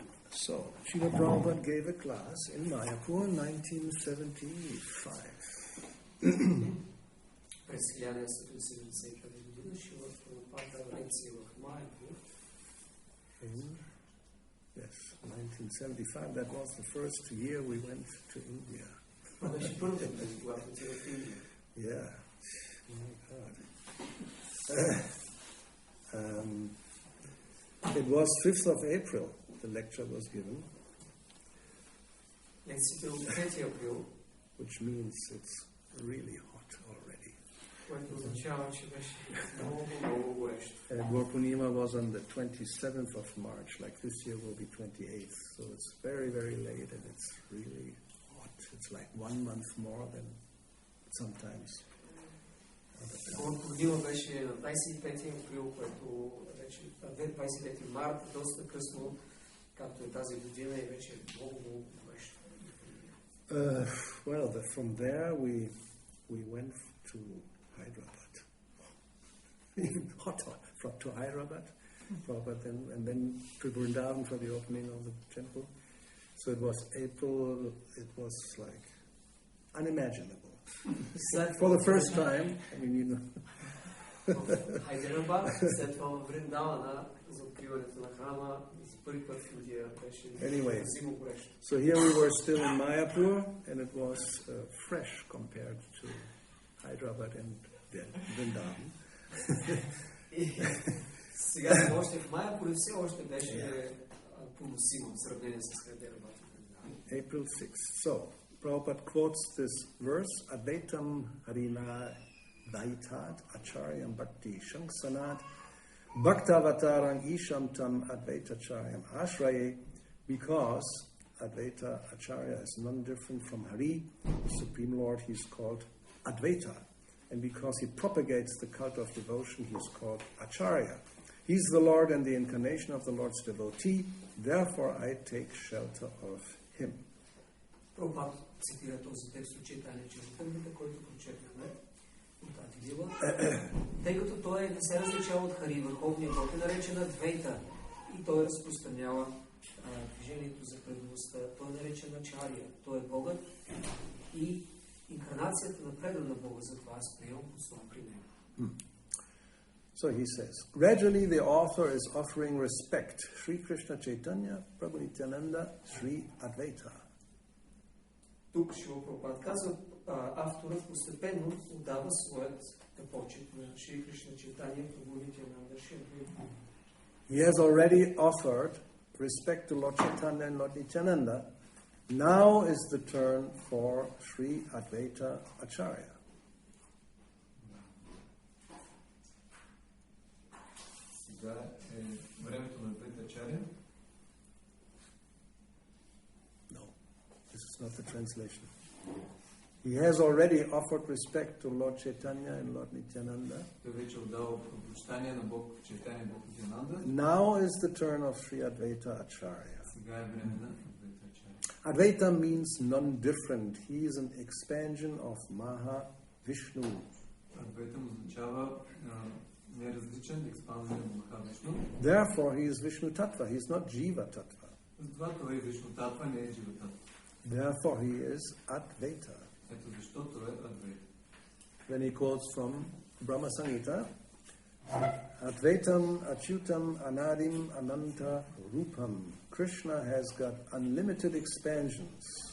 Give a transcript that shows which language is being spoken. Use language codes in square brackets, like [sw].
[en] So, Srila Prabhupada gave a class in Mayapur in 1975. [bg] През 1975 година Шрила Прабхупад дал лекция в Майапур. [en] Yes, 1975. That was the first year we went to India. [bg] Това беше първата година, когато отидох в Индия. [en] Yeah. My God. It was 5th of April. The lecture was given, [bg] Лекцията от 5 април, [en] which means it's really hot already. [bg] което означава, че беше много горещо. [en] And Gauravani was on the 27th of March, like this year will be 28th. So it's very, very late and it's really hot. It's like 1 month more than sometimes. [bg] Гауравани беше на 25 април, което вече 25 март, доста късно, както е тази година и вече много горещо. [en] Well, from there we went to Hyderabad. Even hotter to Hyderabad, and then to Vrindavan for the opening of the temple. So it was April. It was like unimaginable for the first time. I mean, you know. [bg] Хайдерабад, след това в Вриндавана за откриването на храма за първи път в Индия беше зимно горещо. [en] So here we were still in Mayapur and it was fresh compared to Hyderabad and Vrindavan. [bg] Сега сме още в Майапур и все още беше поносимо в сравнение с Хайдерабад и Вриндаван. [en] April 6th. So, Prabhupada quotes this verse, [sa] Advaitam Harina Daitat Acharyam Bhakti Shanksanat Bhaktavatarang Ishamtam Advaita Acharyam Ashraye, [en] because Advaita Acharya is none different from Hari, the Supreme Lord. He is called Advaita, and because he propagates the cult of devotion, he is called Acharya. He is the Lord and the incarnation of the Lord's devotee, therefore I take shelter of him. [bg] Прабхупад цитира този текст от Чайтания Чаритамрита, който прочетохме от тази глава. Тъй като той не се различава от Хари, върховния Бог е наречен Адвейта и той разпространява движението за предаността. Той е наречен Ачария. Той е Богът и инкарнацията на предана Бога, затова аз приемам послан при него. [en] So he says, gradually the author is offering respect. Sri Krishna Chaitanya, Prabhu Nityananda, Sri Advaita. [bg] Тук Шрила Прабхупад казва, авторът постепенно отдава своят почет на Шри Кришна Чайтания, Прабhu Nityananda, Шри Адвайта. [en] He has already offered respect to Lord Chaitanya and Lord Nityananda. Now is the turn for Sri Advaita Acharya. [bg] Сега е времето на Адвайта Ачаря. [en] No, this is not the translation. He has already offered respect to Lord Chaitanya and Lord Nityananda. [bg] Той вече отдава почитание на Бог Чайтания и Бог Нитянанда. [en] Now is the turn of Sri Advaita Acharya. [bg] Сега е време на Адвайта Ачаря. [en] Advaita means non-different. He is an expansion of Maha Vishnu. [bg] Адвайта означава неразличен експанзия на Махавишну. [en] Therefore, he is Vishnu Tattva. He is not Jiva Tattva. [bg] Затова той е Вишну Татва, не е Джива Татва. [en] Therefore, he is Advaita. [bg] Ето защо той е Адвайта. [en] When he quotes from Brahma Samhita, [sa] Advaitam Achyutam Anadim Ananta Rupam. [en] Krishna has got unlimited expansions.